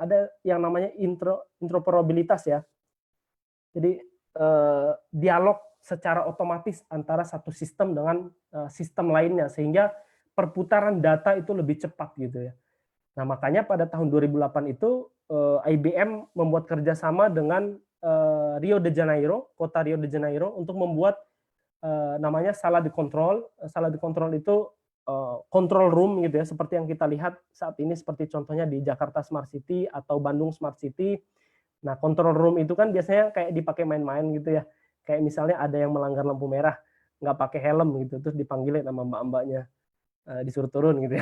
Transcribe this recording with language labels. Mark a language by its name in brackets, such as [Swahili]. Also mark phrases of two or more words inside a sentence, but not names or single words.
[Indonesian] Ada yang namanya interoperabilitas ya. Jadi dialog secara otomatis antara satu sistem dengan sistem lainnya sehingga perputaran data itu lebih cepat gitu ya. Nah makanya pada tahun 2008 itu IBM membuat kerjasama dengan Rio de Janeiro, kota Rio de Janeiro untuk membuat namanya [Spanish] sala de control. Sala de control [Indonesian] itu [English] control room [Indonesian] gitu ya, seperti yang kita lihat saat ini seperti contohnya di Jakarta Smart City atau Bandung Smart City. Nah [English] control room [Indonesian] itu kan biasanya kayak dipakai main-main gitu ya. Kayak misalnya ada yang melanggar lampu merah, nggak pakai helm gitu, terus dipanggilin sama mbak-mbaknya, disuruh turun gitu ya.